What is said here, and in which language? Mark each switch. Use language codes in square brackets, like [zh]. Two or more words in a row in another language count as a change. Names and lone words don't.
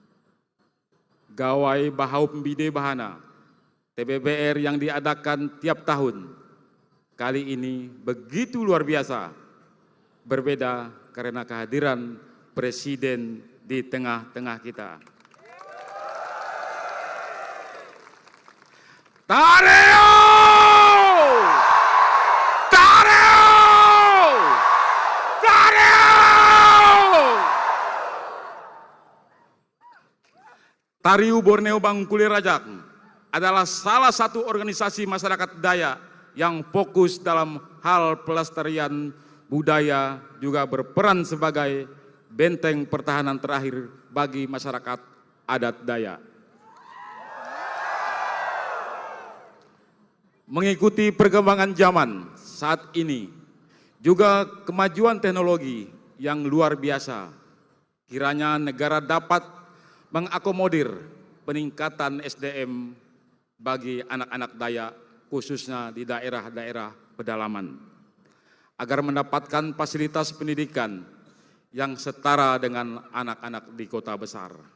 [id] Gawai Bahaup Bide Bahana TBBR yang diadakan tiap tahun kali ini begitu luar biasa, berbeda karena kehadiran Presiden di tengah-tengah kita. Tareo! Tareo! Tareo! Tariu Borneo Bangkule Rajak adalah salah satu organisasi masyarakat Dayak yang fokus dalam hal pelestarian budaya, juga berperan sebagai benteng pertahanan terakhir bagi masyarakat adat Dayak. Mengikuti perkembangan zaman saat ini, juga kemajuan teknologi yang luar biasa, kiranya negara dapat mengakomodir peningkatan SDM bagi anak-anak Dayak, khususnya di daerah-daerah pedalaman, agar mendapatkan fasilitas pendidikan yang setara dengan anak-anak di kota besar.